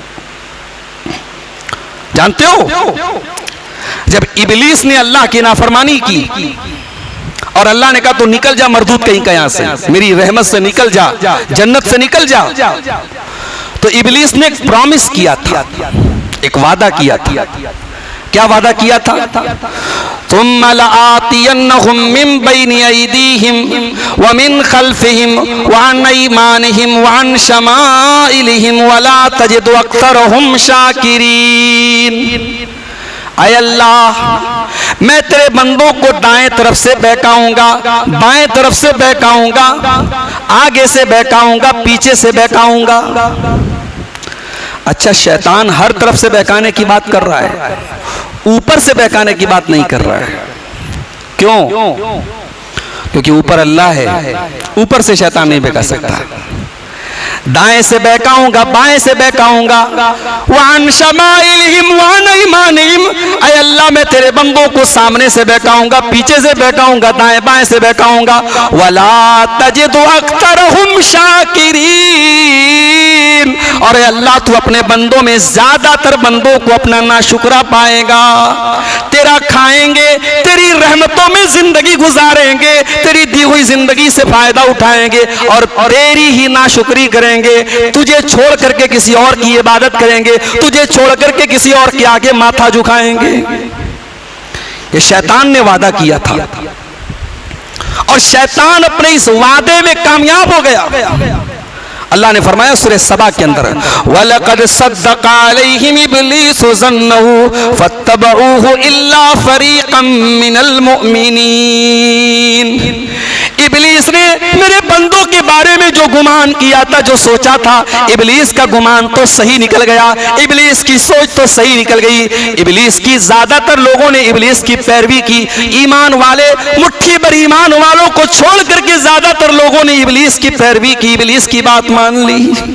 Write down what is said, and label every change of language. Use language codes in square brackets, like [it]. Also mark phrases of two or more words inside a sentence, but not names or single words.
[hi] जानते हो, जब इब्लीस ने अल्लाह की नाफरमानी की और अल्लाह ने कहा तो निकल जा मरदूद कहीं का, यहां से मेरी रहमत से निकल जा, जन्नत से निकल जा, तो इब्लीस ने एक प्रॉमिस किया था, एक वादा किया था। क्या वादा किया था? [ar] ثم لآتينهم من بين أيديهم ومن خلفهم وعن أيمانهم وعن شمائلهم ولا تجد أكثرهم شاكرين. [hi] ऐ अल्लाह, मैं तेरे बंदों को दाएं तरफ से बहकाऊंगा, बाएं तरफ से बहकाऊंगा, आगे से बहकाऊंगा, पीछे से बहकाऊंगा। अच्छा, शैतान हर तरफ से बहकाने की बात कर रहा है, ऊपर से बहकाने की बात नहीं कर रहा है। क्यों? क्योंकि ऊपर अल्लाह है, ऊपर से शैतान नहीं बहका सकता। दाएं से बहकाऊंगा, बाएं से बहकाऊंगा, [ar] وعن شمائلهم وعن أيمانهم, [hi] ऐ अल्लाह मैं तेरे बंदों को सामने से बहकाऊंगा, पीछे से बहकाऊंगा, दाएं बाएं से बहकाऊंगा। [ar] ولا تجد أكثرهم شاكرين, [hi] और अल्लाह तू अपने बंदों में ज्यादातर बंदों को अपना नाशुक्रा पाएगा। तेरा खाएंगे, तेरी रहमतों में जिंदगी गुजारेंगे, तेरी दी हुई जिंदगी से फायदा उठाएंगे और तेरी ही नाशुक्री करेंगे। तुझे छोड़ करके किसी और की इबादत करेंगे, तुझे छोड़ करके किसी और के आगे माथा झुकाएंगे। ये शैतान ने वादा किया था और शैतान अपने इस वादे में कामयाब हो गया। अल्लाह ने फरमाया सूरह सबा के अंदर, [ar] ولقد صدق عليهم إبليس ظنه فاتبعوه إلا فريقا من المؤمنين. [hi] इब्लीस ने मेरे बंदों के बारे में जो गुमान किया था, जो सोचा था, इब्लीस का गुमान तो सही निकल गया, इब्लीस की सोच तो सही निकल गई। इब्लीस की ज्यादातर लोगों ने इब्लीस की पैरवी की। ईमान वाले, मुट्ठी भर ईमान वालों को छोड़ करके ज्यादातर लोगों ने इब्लीस की पैरवी की, इब्लीस की बात मान ली।